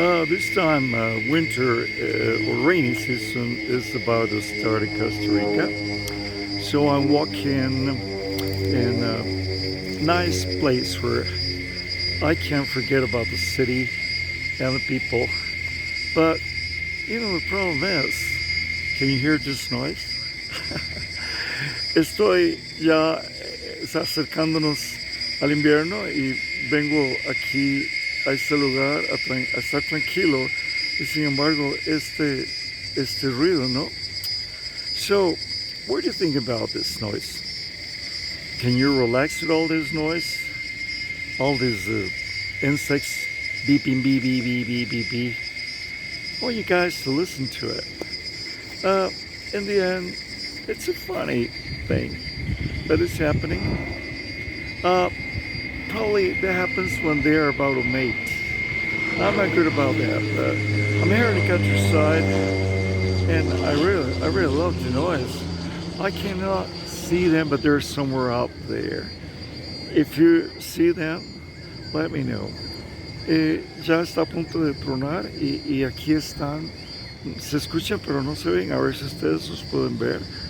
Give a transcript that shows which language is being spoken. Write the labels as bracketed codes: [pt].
[en] This time, winter or rainy season is about to start in Costa Rica. So I'm walking in a nice place where I can't forget about the city and the people. But, the problem is, can you hear this noise? [es] Estoy ya acercándonos al invierno y vengo aquí a este lugar a estar tranquilo y sin embargo este ruido, ¿no? [en] So, what do you think about this noise? Can you relax with all this noise? All these insects beeping, beep, beep, beep, beep, beep, beep. I want you guys to listen to it. In the end, it's a funny thing that is happening. Probably that happens when they're about to mate. I'm not good about that, but I'm here in the countryside, and I really love the noise. I cannot see them, but they're somewhere out there. If you see them, let me know. [es] Ya está a punto de tronar y aquí están. Se escuchan, pero no se ven. A ver si ustedes los pueden ver.